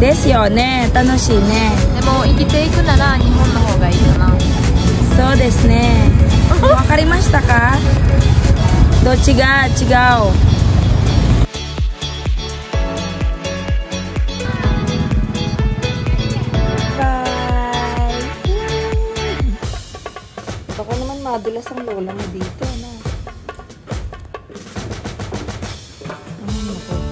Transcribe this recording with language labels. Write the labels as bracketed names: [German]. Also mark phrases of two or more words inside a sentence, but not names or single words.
[Japanese] ですよね。楽しいね。でも生きていくなら日本の方がいいかな。そうですね。わかりましたか？どっちが違う？ [Filipino] Baka naman madulas ang lola mo dito, na. Ako.